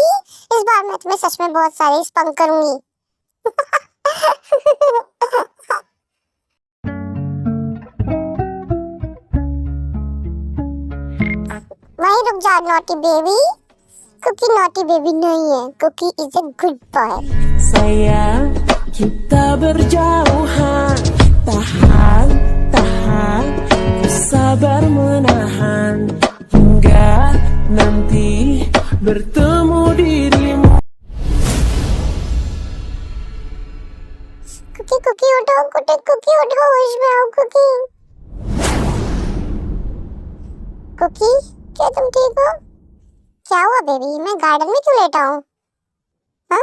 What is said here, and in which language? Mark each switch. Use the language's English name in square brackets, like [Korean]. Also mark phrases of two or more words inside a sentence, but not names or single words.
[Hindi] इस बार मैं तुम्हें सच में बहुत सारे स्पंक करूंगी। वहीं रुक जा [English] naughty baby. [Hindi] कुकी [English] naughty baby [Hindi] नहीं है, कुकी [English] is a good boy. [Malay] Sayang, kita berjauhan. Tahan, tahan, ku sabar menahan hingga nanti bertemu dirimu. [Hindi] कुकी कुकी उठो, कुकी उठो, होश में आओ कुकी। कुकी, क्या तुम ठीक हो? क्या हुआ बेबी? मैं गार्डन में क्यों लेटा हूँ? हाँ?